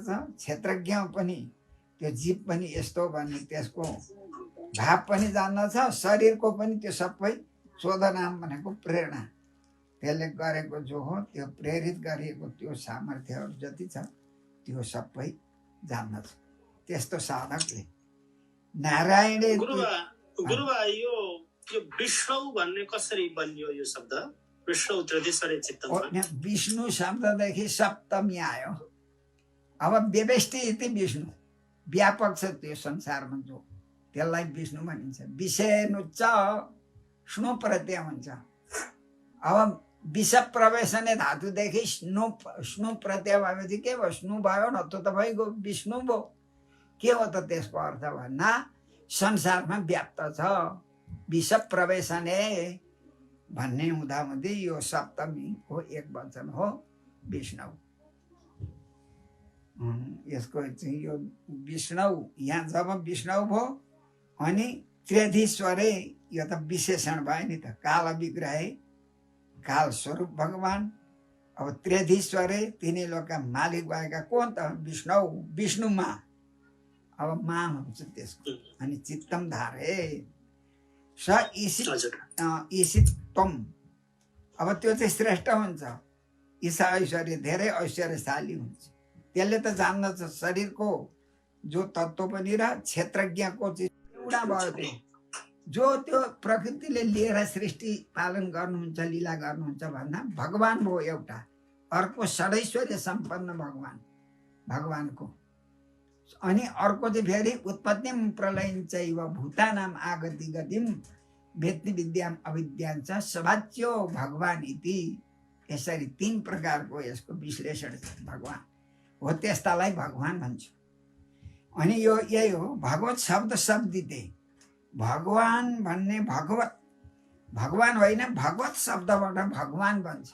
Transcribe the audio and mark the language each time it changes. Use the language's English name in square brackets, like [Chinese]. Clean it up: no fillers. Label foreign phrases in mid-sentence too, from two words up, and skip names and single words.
[Nepali] क्षेत्रज्ञ पनि, त्यो जीव पनि यस्तो भन्ने त्यसको भाव पनि जान्दछ, शरीरको पनि त्यो सबै चोदनाम भनेको प्रेरणा, त्यसले गरेको जो हो त्यो प्रेरित गरिएको त्यो सामर्थ्यहरू जति छ त्यो सबै जान्दछ त्यस्तो साधकले। नारायणले गुरुबा यो विष्णु भन्ने कसरी बनियो यो शब्द? [Sanskrit] विष्णु त्रिदेश्वरे चित्तम, [Nepali] विष्णु शब्ददेखि सप्तमी आयो। अब [Sanskrit] व्यवस्थित इति [Nepali] विष्णु व्यापक छ त्यो संसारमा, जो त्यसलाई विष्णु भनिन्छ। विषयनुच्च स्नु प्रत्यय हुन्छ। अब [Sanskrit] विष प्रवेशने [Nepali] धातुदेखि स्नु प्रत्यय भएपछि के भयो? स्नु भयो, न त भइगयो विष्णु भयो। के हो त त्यसको अर्थ भन्दा संसारमा व्याप्त छ। [Sanskrit] विष प्रवेशने [Nepali] भन्ने हुँदाहुँदै यो सप्तमी हो, एक वचन हो विष्णु। यसको चाहिँ यो विष्णु, यहाँ जब विष्णु भयो अनि त्र्यधीश्वरे, यो त विशेषण भयो नि त। [Sanskrit] काल विग्रहे, [Nepali] काल स्वरूप भगवान। अब त्र्यधीश्वरे, तिनै लोकका मालिक भएका कोण त? विष्णु, विष्णुमा अब मा हुन्छ त्यसको। [Sanskrit] अनि चित्तम धारे स ईशितम, [Nepali] अब त्यो चाहिँ श्रेष्ठ हुन्छ। ईशा ऐश्वर्य, धेरै ऐश्वर्यशाली हुन्छ। त्यसले त जान्दछ शरीरको जो तत्त्व पनि र क्षेत्रज्ञको चाहिँ एउटा भयो त्यो, जो त्यो प्रकृतिले लिएर सृष्टि पालन गर्नुहुन्छ, लीला गर्नुहुन्छ भन्दा भगवान भयो एउटा। अर्को षडैश्वर्य सम्पन्न भगवानको। अनि अर्को चाहिँ फेरि [Sanskrit] उत्पत्तिम प्रलयञ्चैव भूतानाम आगति गतिम वेत्ति विद्याम अविद्याञ्च सभाच्यो भगवान इति। [Nepali] यसरी तीन प्रकारको यसको विश्लेषण छ। भगवान हो, त्यस्तालाई भगवान भन्छ। अनि यो यही हो [Sanskrit] भगवत शब्द शब्दिते। [Nepali] भगवान भन्ने भगवान होइन, भगवत शब्दबाट भगवान बन्छ।